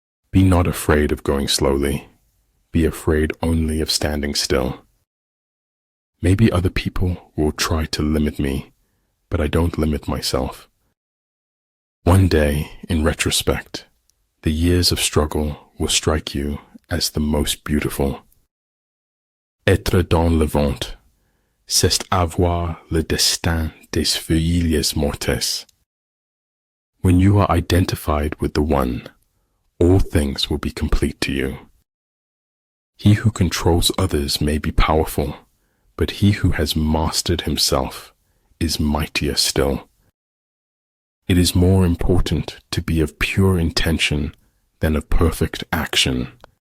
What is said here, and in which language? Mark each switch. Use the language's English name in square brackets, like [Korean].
[English] Be not afraid of going slowly. Be afraid only of standing still. Maybe other people will try to limit me, but I don't limit myself. One day, in retrospect, the years of struggle will strike you as the most beautiful. [French] Être dans le vent, c'est avoir le destin des feuilles mortes. [English] When you are identified with the One, all things will be complete to you. He who controls others may be powerful, but he who has mastered himself is mightier still. It is more important to be of pure intention than of perfect action.